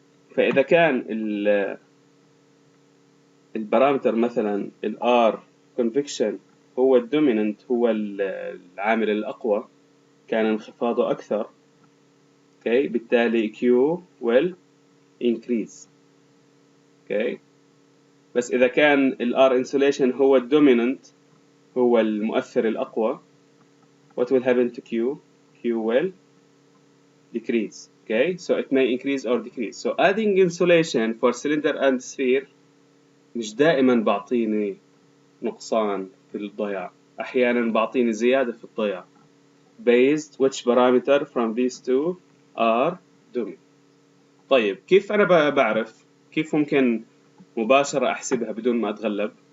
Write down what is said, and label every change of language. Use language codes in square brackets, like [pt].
[ar] فإذا كان البارامتر مثلا R convection هو الدوميننت، هو العامل الأقوى، كان انخفاضه أكثر، okay. بالتالي [en] Q will increase، okay. [ar] بس إذا كان R insulation هو الدوميننت، هو المؤثر الأقوى، [en] what will happen to Q? Q will decrease، okay. So it may increase or decrease. So adding insulation for cylinder and sphere [ar] مش دائما بعطيني نقصان في الضياع، [en] أحيانا بعطيني زيادة في الضياع based which parameter from these two are dominant. [ar] طيب كيف أنا بعرف؟ كيف ممكن مباشرة أحسبها بدون ما أتغلب؟